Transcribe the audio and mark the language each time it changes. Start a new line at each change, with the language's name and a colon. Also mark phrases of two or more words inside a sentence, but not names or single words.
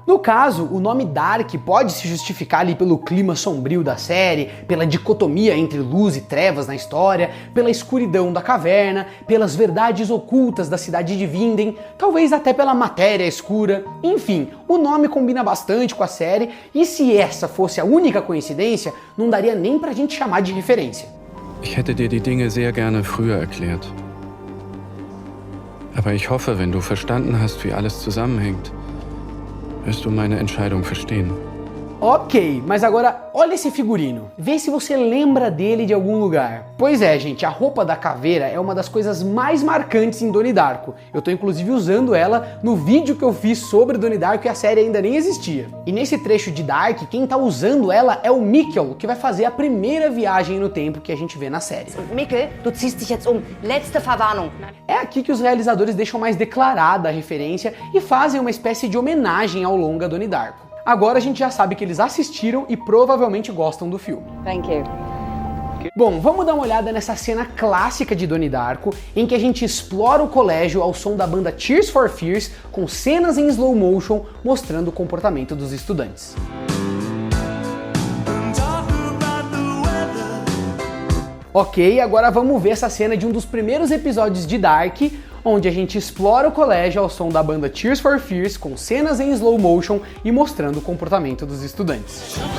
Portuguese: No caso, o nome Dark pode se justificar ali pelo clima sombrio da série, pela dicotomia entre luz e trevas na história, pela escuridão da caverna, pelas verdades ocultas da cidade de Vinden, talvez até pela matéria escura. Enfim, o nome combina bastante com a série e se essa fosse a única coincidência, não daria nem pra gente chamar de referência.
German: Ich hätte dir die Dinge sehr gerne früher erklärt. Aber ich hoffe, wenn du verstanden hast, wie alles zusammenhängt, wirst du meine Entscheidung verstehen.
Portuguese: Ok, mas agora olha esse figurino. Vê se você lembra dele de algum lugar. Pois é, gente, a roupa da caveira é uma das coisas mais marcantes em Donnie Darko. Eu tô inclusive usando ela no vídeo que eu fiz sobre Donnie Darko e a série ainda nem existia. E nesse trecho de Dark, quem tá usando ela é o Mikkel, que vai fazer a primeira viagem no tempo que a gente vê na série.
German: Mikkel, du ziehst dich jetzt um. Letzte Verwarnung.
Portuguese: É aqui que os realizadores deixam mais declarada a referência e fazem uma espécie de homenagem ao longa Donnie Darko. Agora a gente já sabe que eles assistiram e provavelmente gostam do filme.
English: Thank you.
Portuguese: Bom, vamos dar uma olhada nessa cena clássica de Donnie Darko, em que a gente explora o colégio ao som da banda Tears for Fears, com cenas em
English: slow motion
Portuguese: mostrando o comportamento dos estudantes. Ok, agora vamos ver essa cena de um dos primeiros episódios de Dark, onde a gente explora o colégio ao som da banda Tears for Fears, com cenas em
English: slow motion
Portuguese: e mostrando o comportamento dos estudantes.